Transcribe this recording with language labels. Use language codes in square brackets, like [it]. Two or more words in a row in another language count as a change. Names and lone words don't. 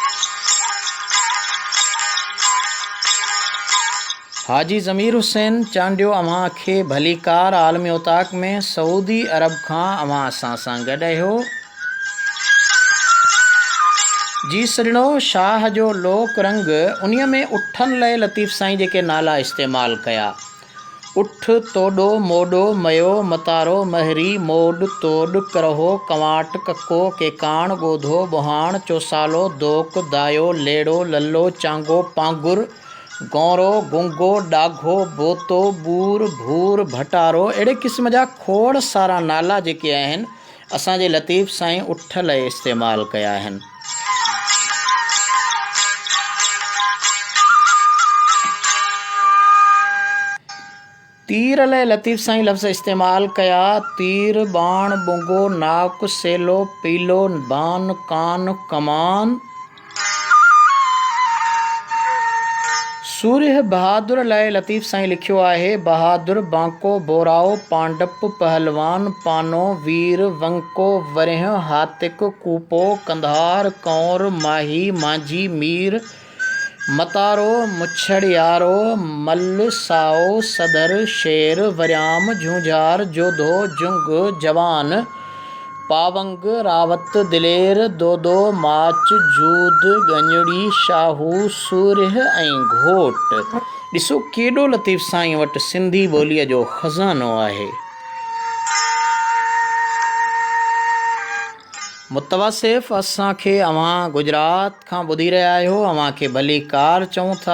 [sd] हाजी ज़मीर हुसैन चांडियो अव्हां खे भलीकार आलमी ओताक में सऊदी अरब खां अव्हां असां सां गॾु आहियो। जी सजणो शाह जो लोक रंग उन्हीअ में उठनि लाइ लतीफ़ साईं जेके नाला इस्तेमालु कया, उठ तोॾो मोॾो मयो मतारो महरी मोॾ तोॾ करहो कंवाट कको केकाण ॻोधो ॿुहाण चोसालो दोक दायो लेड़ो लल्लो चांगो पांगुर गौरो गुंगो डाघो बोतो बूर भूर भटारो। अहिड़े क़िस्म जा खोड़ सारा नाला जेके आहिनि असांजे लतीफ़ साईं उठ लाइ इस्तेमालु कया आहिनि। तीर लाइ लतीफ़ साईं लफ़्ज़ इस्तेमालु कया, तीर बाण बुंगो नाक सेलो पीलो बान कान कमान। सूर्य बहादुर लाइ लतीफ़ साईं लिखियो आहे, बहादुर बांको बोराओ पांडप पहलवान पानो वीर वंको वरिह हातिक कूपो कंधार कौर माही मांझी मीर मतारो मुछड़ियारो मल साओ सदर शेर वरियाम झूंझार जोधो जुंग जवान पावंग रावत दिलेर दोदो माच जूद गंजड़ी शाहू सूर्य ऐं घोट। ॾिसो केॾो लतीफ़ साईं वटि सिंधी ॿोलीअ जो ख़ज़ानो आहे। मुतवासिफ़ असांखे अव्हां गुजरात खां ॿुधी रहिया आहियो। अव्हां खे भलीकार चऊं था।